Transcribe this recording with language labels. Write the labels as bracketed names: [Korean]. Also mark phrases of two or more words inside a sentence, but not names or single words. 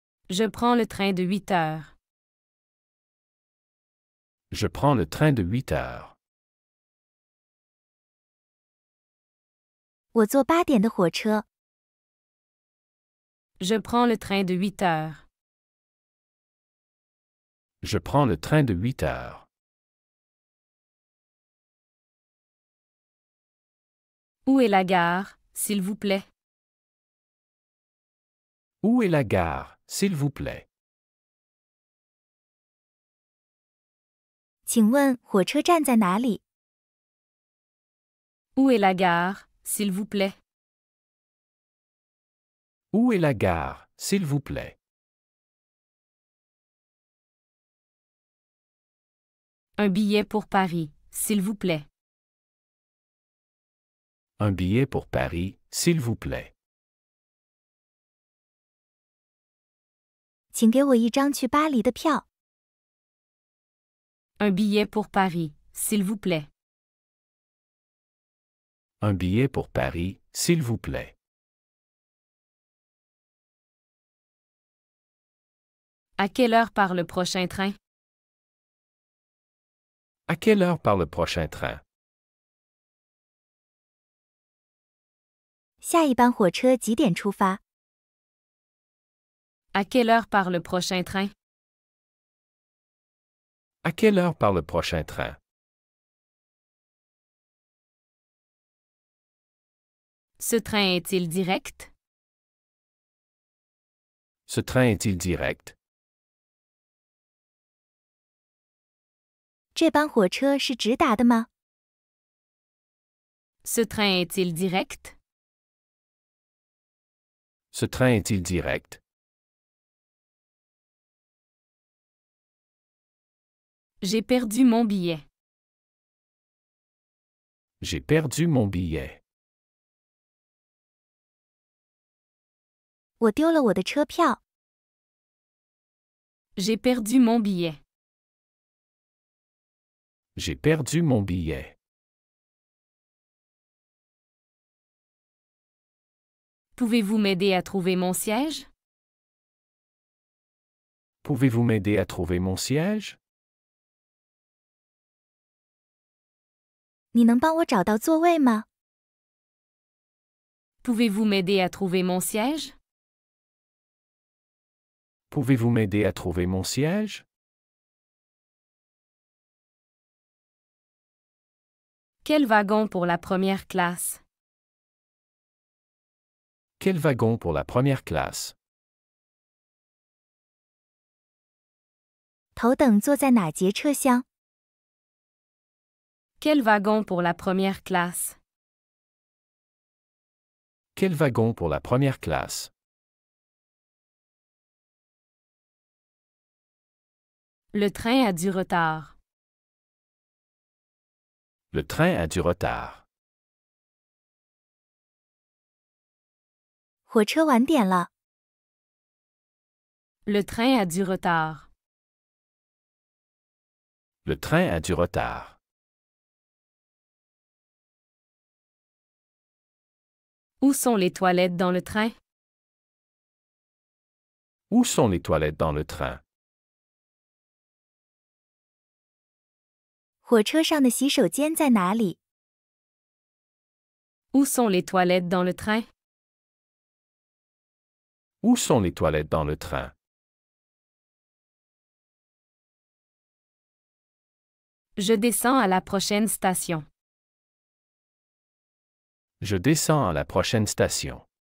[French] Je prends le train de 8 heures. Je prends le train de 8 heures. [Chinese] 我坐8点的火车。 [French] Je prends le train de 8 heures. Je prends le train de 8 heures. Où est la gare, s'il vous plaît? Où est la gare, s'il vous plaît? [Chinese] 请问火车站在哪里？ [French] Où est la gare, s'il vous plaît? Où est la gare, s'il vous plaît? Un billet pour Paris, s'il vous plaît. Un billet pour Paris, s'il vous plaît. [Chinese] 请给我一张去巴黎的票。 [French] Un billet pour Paris, s'il vous plaît. Un billet pour Paris, s'il vous plaît. À quelle heure part le prochain train? À quelle heure part le prochain train? [Chinese] 下一班火车几点出发？ [French] À quelle heure part le prochain train? À quelle heure part le prochain train? Ce train est-il direct? Ce train est-il direct? [Chinese] 这班火车是直达的吗？ [French] Ce train est-il direct? Ce train est-il direct? J'ai perdu mon billet. J'ai perdu mon billet. [Chinese] 我丢了我的车票。 [French] J'ai perdu mon billet. J'ai perdu mon billet. Pouvez-vous m'aider à trouver mon siège? Pouvez-vous m'aider à trouver mon siège? [Chinese] 你能帮我找到座位吗？ [French] Pouvez-vous m'aider à trouver mon siège? Pouvez-vous m'aider à trouver mon siège? Quel wagon pour la première classe? Quel wagon pour la première classe? [Chinese] 头等坐在哪节车厢？ [French] Quel wagon pour la première classe? Quel wagon pour la première classe? Le train a du retard. Le train a du retard. [Chinese] 火车晚点了。 [French] Le train a du retard. Le train a du retard. Où sont les toilettes dans le train? Où sont les toilettes dans le train? [Chinese] 火车上的洗手间在哪里？ [French] Où sont les toilettes dans le train? Où sont les toilettes dans le train? Je descends à la prochaine station. Je descends à la prochaine station.